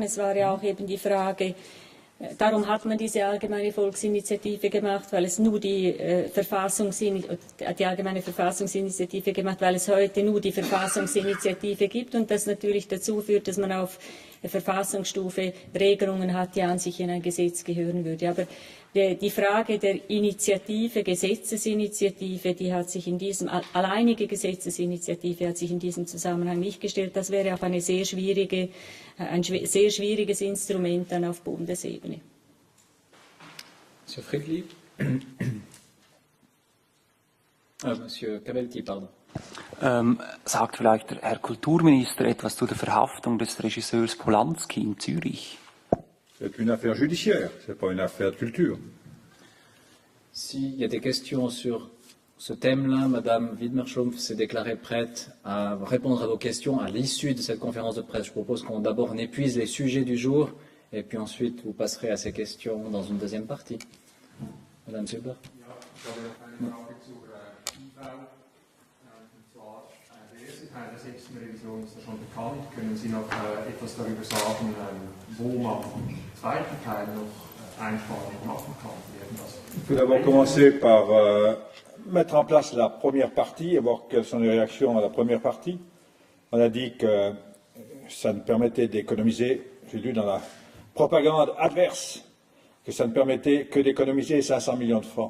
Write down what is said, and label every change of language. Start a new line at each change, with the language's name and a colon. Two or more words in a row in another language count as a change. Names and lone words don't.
German: Es war ja auch eben die Frage, darum hat man diese Allgemeine Volksinitiative gemacht, weil es nur die Allgemeine Verfassungsinitiative gemacht, weil es heute nur die Verfassungsinitiative gibt und das natürlich dazu führt, dass man auf Verfassungsstufe Regelungen hat, die an sich in ein Gesetz gehören würde. Aber die Frage der Initiative, Gesetzesinitiative, die hat sich in diesem, alleinige Gesetzesinitiative hat sich in diesem Zusammenhang nicht gestellt. Das wäre auch ein sehr schwieriges Instrument dann auf Bundesebene.
French: Monsieur Friedli. Monsieur Cavelti, pardon.
German: Sagt vielleicht der Herr Kulturminister etwas zu der Verhaftung des Regisseurs Polanski in Zürich?
French: C'est une affaire judiciaire, ce n'est pas une affaire de culture. S'il y a des questions sur ce thème-là, Madame Widmer-Schlumpf s'est déclarée prête à répondre à vos questions à l'issue de cette conférence de presse. Je propose qu'on d'abord épuise les sujets du jour et puis ensuite vous passerez à ces questions dans une deuxième partie. Madame Silber.
German: Teil der 6. Revision ist ja schon bekannt. Können Sie noch etwas darüber sagen, wo man im zweiten Teil noch Einsparungen machen kann?
French: Il faut d'abord commencer par mettre en place la première partie et voir quelles sont les réactions à la première partie. On a dit que ça ne permettait d'économiser, j'ai lu dans la propagande adverse, que ça ne permettait que d'économiser 500 millions de francs.